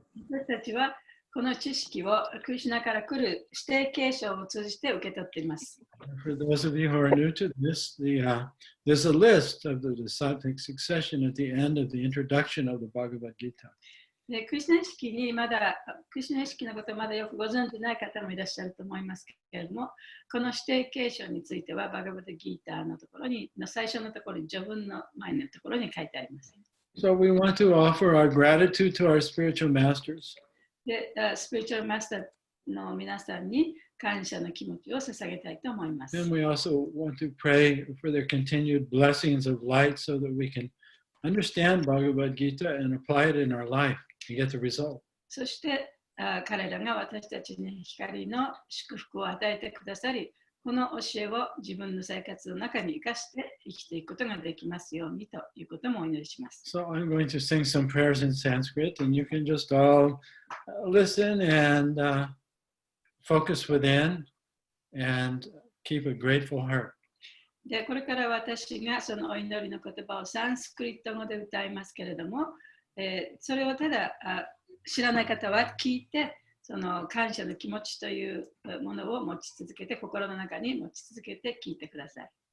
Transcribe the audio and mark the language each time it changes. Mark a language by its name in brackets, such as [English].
[Japanese] 私たちはこの知識をクリシュナから来る指定継承を通じて受け取っています。 [English] For those of you who are new to this, there's a list of the disciplic succession at the end of the introduction of the Bhagavad-Gita. [Japanese] でクリシュナ意識にまだクリシュナ意識のことをまだよくご存じない方もいらっしゃると思いますけれども、この指定継承についてはバガバドギーターのところに最初のところに序文の前のところに書いてあります。 [English] So we want to offer our gratitude to our spiritual masters. [Japanese] で、スピリチュアルマスターの皆さんに感謝の気持ちを捧げたいと思います。 [English] And we also want to pray for their continued blessings of light so that we can understand Bhagavad-Gita and apply it in our life and get the result. [Japanese] そして彼らが私たちに光の祝福を与えてくださり、この教えを自分の生活の中に生かして生きていくことができますようにということもお祈りします。 [English] So I'm going to sing some prayers in Sanskrit and you can just all listen and focus within and keep a grateful heart. [Japanese] で、これから私がそのお祈りの言葉をサンスクリット語で歌いますけれども、それをただ知らない方は聞いて、その感謝の気持ちというものを持ち続けて、心の中に持ち続けて聞いてください。